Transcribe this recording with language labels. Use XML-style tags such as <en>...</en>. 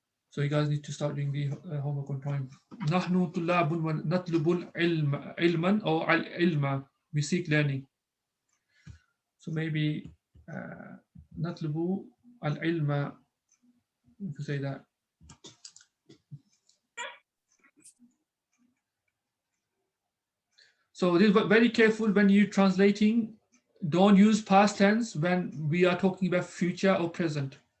<en>So you guys need to start doing the homework on time.</en> <ar>نحن طلاب ونطلب العلم علما or العلم.</ar> <en>We seek learning. So maybe</en> <ar>نطلب العلم.</ar> <en>If you say that. So this is very careful when you're translating. Don't use past tense when we are talking about future or present.</en>